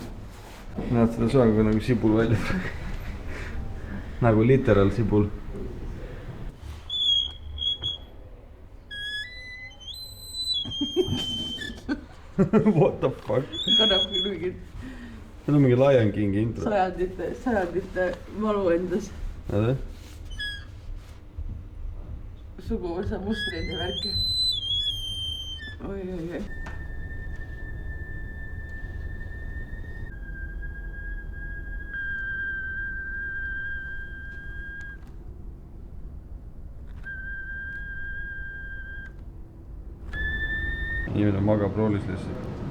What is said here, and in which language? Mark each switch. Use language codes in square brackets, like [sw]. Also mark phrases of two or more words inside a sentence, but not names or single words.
[et] Näed seda sööga nagu sibul välja. Nagu literal sibul. [en] What the fuck? [et] Kannab mingi See on mingi Lion Kingi intro. sajandite valu endas. Näed? Suguvõsa mustreid ja värki. Oi. Inimene magab roolis lihtsalt.